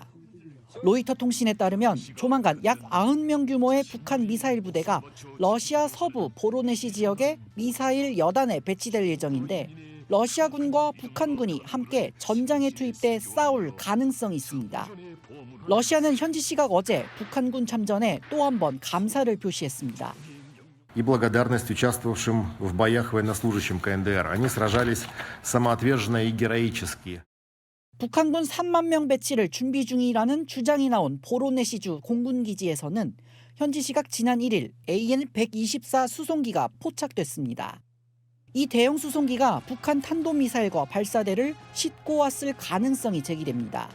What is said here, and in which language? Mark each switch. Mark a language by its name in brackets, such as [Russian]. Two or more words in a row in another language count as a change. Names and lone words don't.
[Korean] 로이터 통신에 따르면 조만간 약 90명 규모의 북한 미사일 부대가 러시아 서부 보로네시 지역에 미사일 여단에 배치될 예정인데 러시아군과 북한군이 함께 전장에 투입돼 싸울 가능성이 있습니다. 러시아는 현지 시각 어제 북한군 참전에 또 한 번 감사를 표시했습니다. [Russian] и благодарность участвовавшим в боях военнослужащим КНДР. Они сражались самоотверженно и героически. [Korean] 북한군 3만 명 배치를 준비 중이라는 주장이 나온 보로네시주 공군기지에서는 현지 시각 지난 1일 AN-124 수송기가 포착됐습니다. 이 대형 수송기가 북한 탄도미사일과 발사대를 싣고 왔을 가능성이 제기됩니다.